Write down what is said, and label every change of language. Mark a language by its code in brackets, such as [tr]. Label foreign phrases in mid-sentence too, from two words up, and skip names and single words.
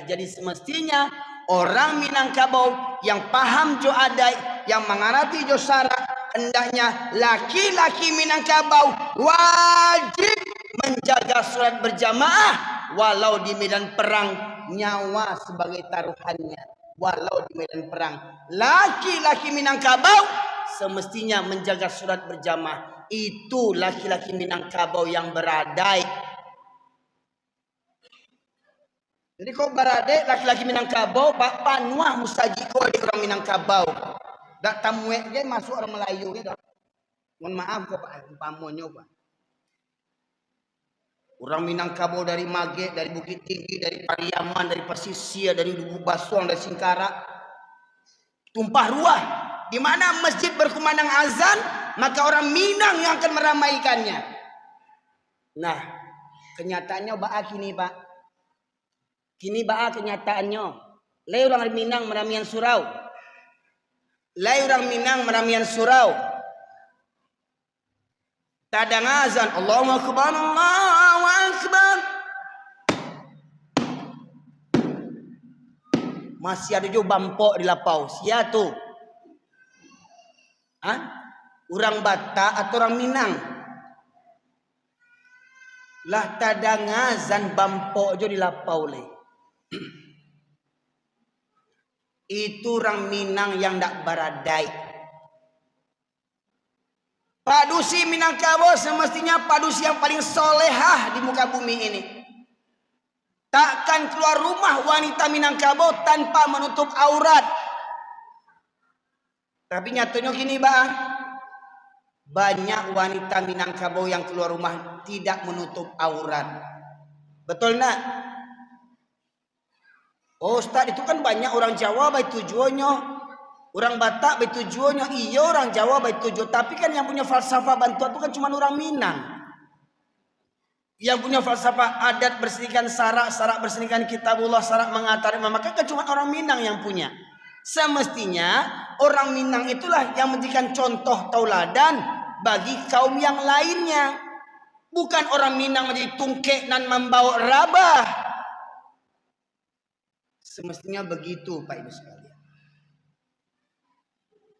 [id] Jadi semestinya orang Minangkabau yang paham jo adat, yang mengerti jo syarak, hendaknya laki-laki Minangkabau wajib menjaga sholat berjamaah walau di medan perang, nyawa sebagai taruhannya. Walau di medan perang, laki-laki Minangkabau semestinya menjaga sholat berjamaah. Itu laki-laki Minangkabau yang beradai. [min] Jadi kau beradai laki-laki Minangkabau, Pak Panuah mustajiko di orang Minangkabau. Dak tamuek dia masuk orang Melayu gitu. Mohon maaf kok Pak, pamonyo Pak. [id] Orang Minangkabau dari Mage, dari Bukit Tinggi, dari Pariaman, dari Pasisir, dari Dubu Basuang, dari Singkara. Tumpah ruah. Di mana masjid berkumandang azan, maka orang Minang yang akan meramaikannya. [min] Nah, kenyataannya baa kini Pak. Kini baa kenyataannya. Lai orang Minang meramian surau. Lai orang Minang meramian surau. Tadang azan, [ar] الله أكبر، الله أكبر. [min] Masih ada juga bampok di lapau. Sia tu. [id] Orang Batak atau orang Minang? [min] Lah tadang azan bampok jo di lapau le. Itu orang Minang yang ndak baradai. [id] Padusi Minangkabau semestinya padusi yang paling solehah di muka bumi ini. Takkan keluar rumah wanita Minangkabau tanpa menutup aurat. Tapi nyatanya gini Bang. Banyak wanita Minangkabau yang keluar rumah tidak menutup aurat. Betul nak? Oh Ustaz, itu kan banyak orang Jawa baik tujuannya. Orang Batak baik tujuannya. Iya orang Jawa baik tujuan. Tapi kan yang punya falsafah bantuan itu kan cuma orang Minang. Yang punya falsafah adat bersihkan sarak, sarak bersihkan kitabullah, sarak mengatari maka kan cuma orang Minang yang punya. Semestinya orang Minang itulah yang menjadikan contoh tauladan bagi kaum yang lainnya. Bukan orang Minang menjadi tungkek dan membawa rabah. Semestinya begitu Pak Ibu sekalian.